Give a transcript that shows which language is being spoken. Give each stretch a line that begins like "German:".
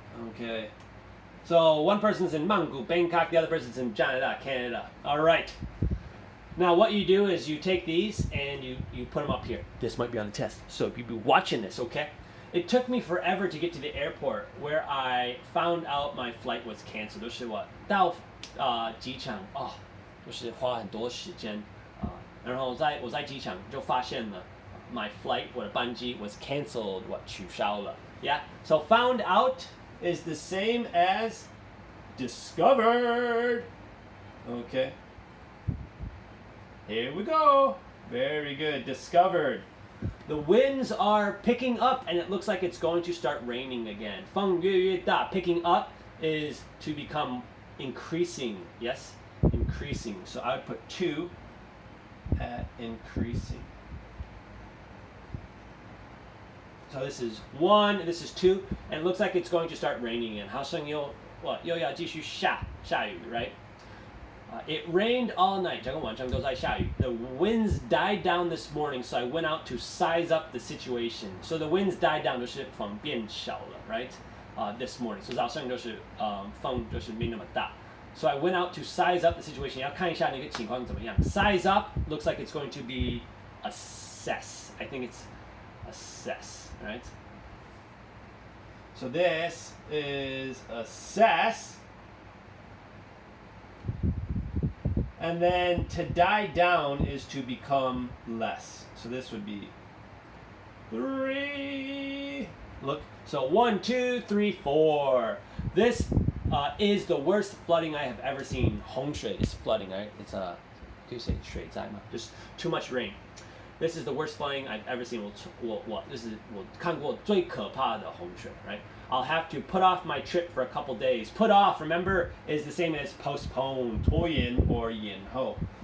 English: Okay. So one person's in Mangu, Bangkok, the other person's in Canada, Canada. All right. Now what you do is you take these and you put them up here. This might be on the test. So you'll be watching this, okay? It took me forever to get to the airport where I found out my flight was canceled.
Chinese: 就是我到机场就是花很多时间然后我在机场就发现了
English: my flight
Chinese: 我的班机
English: was canceled
Chinese: 我取消了 Yeah.
English: So found out is the same as discovered. Okay. Here we go. Very good. Discovered. The winds are picking up and it looks like it's going to start raining again.
Chinese: 风越越大
English: Picking up is to become increasing. Yes? Increasing. So I would put 2 at increasing. So this is 1, this is 2, and it looks like it's going to start raining again.
Chinese: 好像又要继续下雨 right?
English: It rained all night.
Chinese: 整个晚上都在下雨
English: The winds died down this morning, so I went out to size up the situation. So the winds died down
Chinese: 就是风变小了
English: right? This morning. So
Chinese: 早上就是风就是没那么大
English: So I went out to size up the situation.
Chinese: 要看一下那个情况怎么样
English: Size up looks like it's going to be assess. I think it's assess. Right? So this is assess. And then to die down is to become less. So this would be 3. Look. So 1, 2, 3, 4. This is the worst flooding I have ever seen.
Chinese: 洪水
English: is flooding, right?
Chinese: It's do you say 水灾吗?
English: Just too much rain. This is the worst flooding I've ever seen.
Chinese: 这是我看过最可怕的洪水 right?
English: I'll have to put off my trip for a couple days. Put off, remember, is the same as postpone, 拖延 or 延后.